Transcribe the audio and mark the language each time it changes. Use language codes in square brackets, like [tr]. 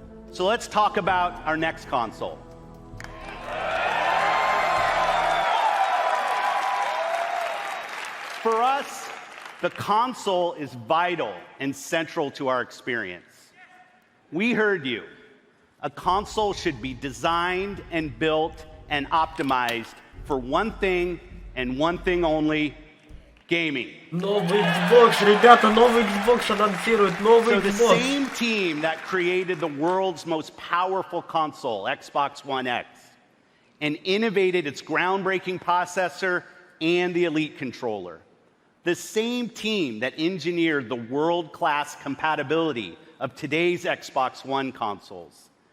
[en] So let's talk about our next console. For us, the console is vital and central to our experience. We heard you. A console should be designed and built and optimized for one thing and one thing only: gaming. [ru] Новый Xbox, ребята, новый Xbox анонсируют, новый [en] So the Xbox. same team that created the world's most powerful console, Xbox One X, and innovated its groundbreaking processor and the Elite controller. The same team that engineered the world-class compatibility of today's Xbox One consoles.